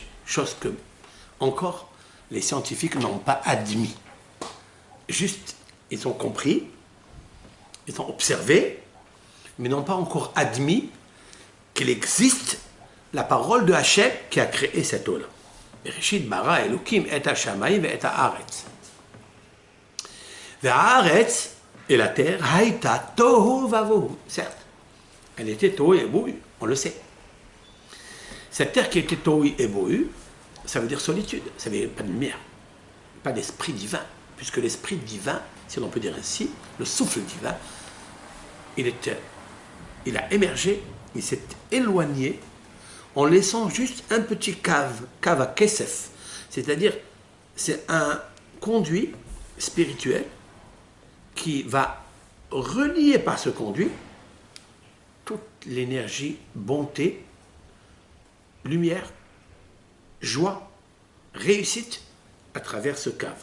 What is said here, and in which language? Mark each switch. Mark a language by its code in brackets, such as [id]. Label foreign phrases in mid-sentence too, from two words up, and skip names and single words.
[fr] Chose que, encore, les scientifiques n'ont pas admis. Juste, ils ont compris, ils ont observé, mais n'ont pas encore admis qu'il existe la parole de Hachem qui a créé cette eau-là. [he] בראשית ברא אלוקים את השמים את הארץ. [fr] Haaretz et la terre, [he] היתה תוהו ובוהו. [fr] Certes, elle était tohu et bohu, on le sait. Cette terre qui était tohu et bohu, ça veut dire solitude, ça veut dire pas de lumière, pas d'esprit divin, puisque l'esprit divin, si l'on peut dire ainsi, le souffle divin, il a émergé, il s'est éloigné en laissant juste un petit cave à Kesef, c'est-à-dire c'est un conduit spirituel qui va relier par ce conduit toute l'énergie, bonté, lumière, joie, réussite à travers ce cave.